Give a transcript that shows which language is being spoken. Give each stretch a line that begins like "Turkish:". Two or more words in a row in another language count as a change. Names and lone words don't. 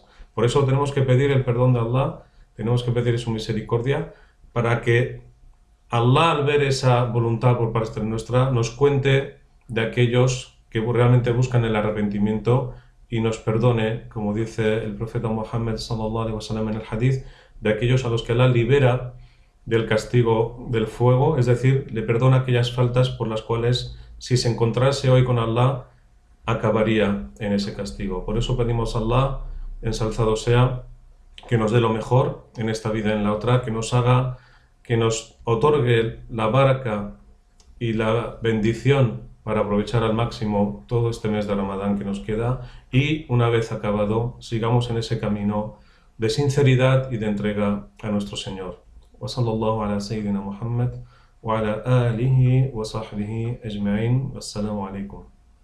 Spanish: Por eso tenemos que pedir el perdón de Allah, tenemos que pedir su misericordia, para que Allah, al ver esa voluntad por parte nuestra, nos cuente de aquellos que realmente buscan el arrepentimiento y nos perdone, como dice el profeta Muhammad
Arabic: صلى الله عليه وسلم
Spanish: en el hadith, de aquellos a los que Allah libera del castigo del fuego, es decir, le perdona aquellas faltas por las cuales, si se encontrase hoy con Allah, acabaría en ese castigo. Por eso pedimos a Allah, ensalzado sea, que nos dé lo mejor en esta vida y en la otra, que nos otorgue la baraka y la bendición para aprovechar al máximo todo este mes de Ramadán que nos queda, y una vez acabado sigamos en ese camino de sinceridad y de entrega a nuestro Señor.
Arabic: وصلى الله على سيدنا محمد وعلى آله وصحبه أجمعين. والسلام عليكم.